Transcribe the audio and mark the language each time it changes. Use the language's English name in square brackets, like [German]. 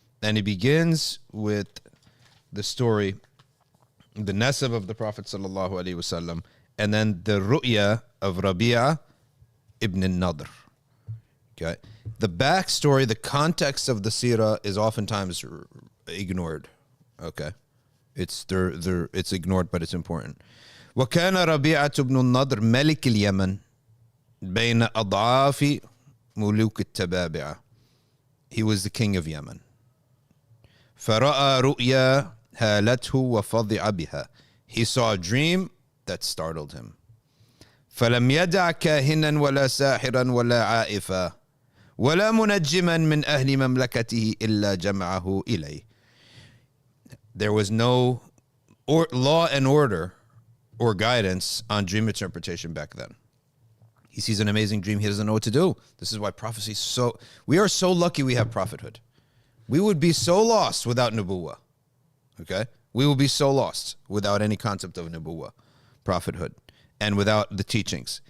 [English] And he begins with the story, the nasab of the Prophet sallallahu alaihi wasallam, and then the Ru'yah of Rabi'aa ibn Nadr. Okay, the backstory, the context of the Seerah is oftentimes ignored. Okay, it's ignored, but it's important. [Arabic] وكان ربيعة بن النضر ملك اليمن بين أضعاف ملوك التبابعة. [English] He was the king of Yemen. [Arabic] فرأى رؤيا هالته وفضع بها. [English] He saw a dream that startled him. [Arabic] فلم يدع كاهنا ولا ساحرا ولا عائفا ولا منجما من أهل مملكته إلا جمعه إليه. [English] There was no law and order or guidance on dream interpretation back then. He sees an amazing dream. He doesn't know what to do. This is why prophecy is we are so lucky we have prophethood. We would be so lost without Nubuwwah. Okay? We will be so lost without any concept of Nubuwwah, prophethood, and without the teachings.